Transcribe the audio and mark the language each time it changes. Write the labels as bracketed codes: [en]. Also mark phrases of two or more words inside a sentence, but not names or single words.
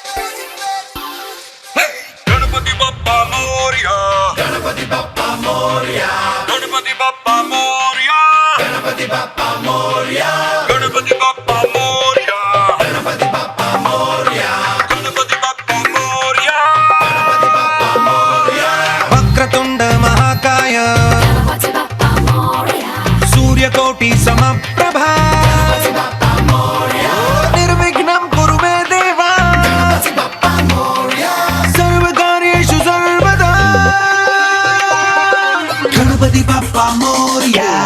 [mr] हे, गणपती बाप्पा मोरया, गणपती बाप्पा मोरया, गणपती बाप्पा मोरया, गणपती बाप्पा मोरया, गणपती बाप्पा मोरया, गणपती बाप्पा मोरया, गणपती बाप्पा मोरया, गणपती बाप्पा मोरया. [sa] वक्रतुण्ड महाकाय सूर्यकोटि समप्रभ निर्विघ्नं कुरु मे देव सर्वकार्येषु सर्वदा [mr] गणपती बाप्पा मोरया